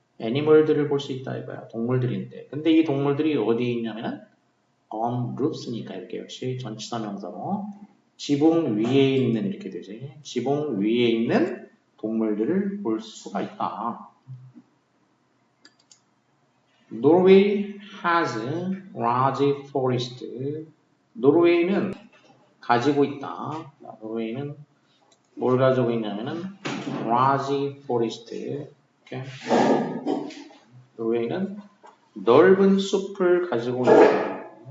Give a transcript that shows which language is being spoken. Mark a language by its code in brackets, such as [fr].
[ko] 애니멀들을 볼 수 있다 이거야. 동물들인데. 근데 이 동물들이 어디에 있냐면은 on roofs니까 이렇게 역시 전치사 명사로 지붕 위에 있는 이렇게 되지. 지붕 위에 있는 동물들을 볼 수가 있다. [en] Norway has large forest. [ko] 노르웨이는 가지고 있다. 노르웨이는 뭘 가지고 있냐면은 라지 포레스트. 노르웨이는 넓은 숲을 가지고 있다.